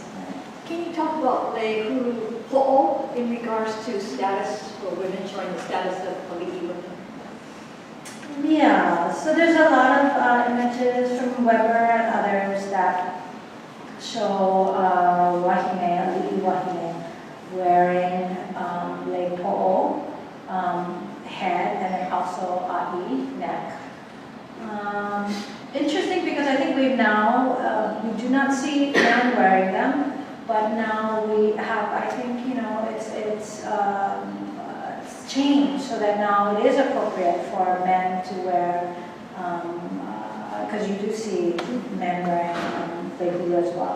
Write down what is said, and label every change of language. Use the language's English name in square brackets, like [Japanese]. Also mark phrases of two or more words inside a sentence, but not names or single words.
[English] Can you talk about the [Hawaiian] hulu po'o [English] in regards to status for women, showing the status of ali'i women? Yeah, so there's a lot of images from Weber and others that show wahine, [Hawaiian] ali'i wahine, [English] wearing [Hawaiian] lei po'o, [English] head, and then also a'i, neck. Interesting because I think we do not see men wearing them, but now we have, I think, it's changed so that now it is appropriate for men to wear, because you do see men wearing [Hawaiian] lei hulu [English] as well.